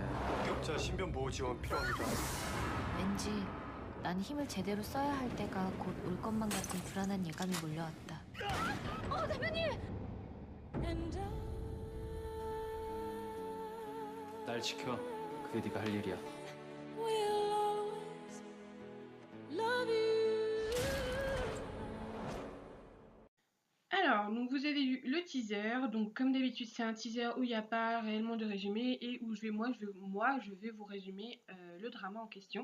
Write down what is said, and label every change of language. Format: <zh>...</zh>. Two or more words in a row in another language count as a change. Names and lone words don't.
<ko>합격자 신변 보호 지원 필요합니다. 왠지 난 힘을 제대로 써야 할 때가 곧 올 것만 같은 불안한 예감이 몰려왔다. 대표님! 날 지켜. 그게 네가 할 일이야.</ko> <fr>Alors, donc vous avez vu le teaser, donc comme d'habitude c'est un teaser où il n'y a pas réellement de résumé et où je vais vous résumer le drama en question.</fr>